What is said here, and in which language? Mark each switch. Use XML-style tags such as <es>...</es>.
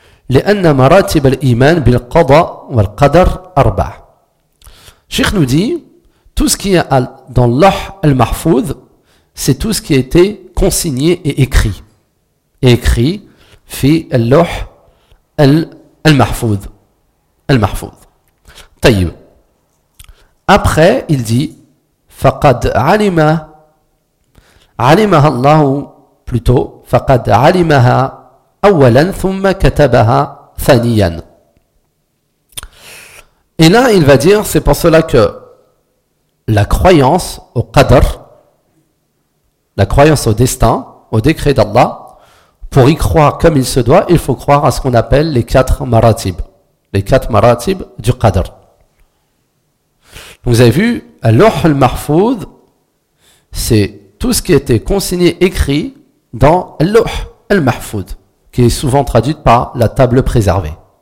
<ar>لأن مراتب الإيمان بالقضاء والقدر أربع.</ar> <fr>Cheikh nous dit, tout ce qui est dans l'Lawh al-Mahfouz, c'est tout ce qui a été consigné et écrit. Et écrit, fi al-Lawh al-Mahfouz. Al-Mahfouz. طيب. Après, il dit</fr> <ar>فَقَدْ عَلِمَهَا عَلِمَهَا اللَّهُ</ar> <fr>plutôt</fr> <ar>فَقَدْ عَلِمَهَا أَوَّلًا ثُمَّ كَتَبَهَا ثَانِيًا.</ar> <fr>Et là, il va dire, c'est pour cela que la croyance au qadr, la croyance au destin, au décret d'Allah, pour y croire comme il se doit, il faut croire à ce qu'on appelle les quatre maratib. Les quatre maratib du qadr. Vous avez vu, Al-Lawh Al-Mahfouz, c'est tout ce qui était consigné, écrit dans Al-Lawh Al-Mahfouz, qui est souvent traduite par la table préservée.</fr>